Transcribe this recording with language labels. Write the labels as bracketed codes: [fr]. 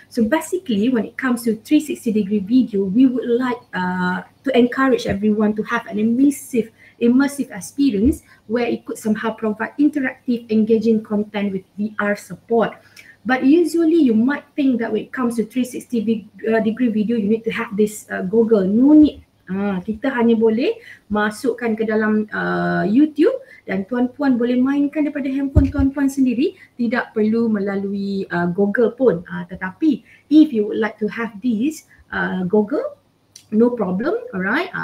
[en] So basically when it comes to 360 degree video, we would like to encourage everyone to have an immersive experience where it could somehow provide interactive, engaging content with VR support. But usually you might think that when it comes to 360 degree video, you need to have this goggle. No need. [ms] Kita hanya boleh masukkan ke dalam YouTube dan tuan-puan boleh mainkan daripada handphone tuan-puan sendiri, tidak perlu melalui Google pun. Tetapi [en] if you would like to have this Google, no problem, alright.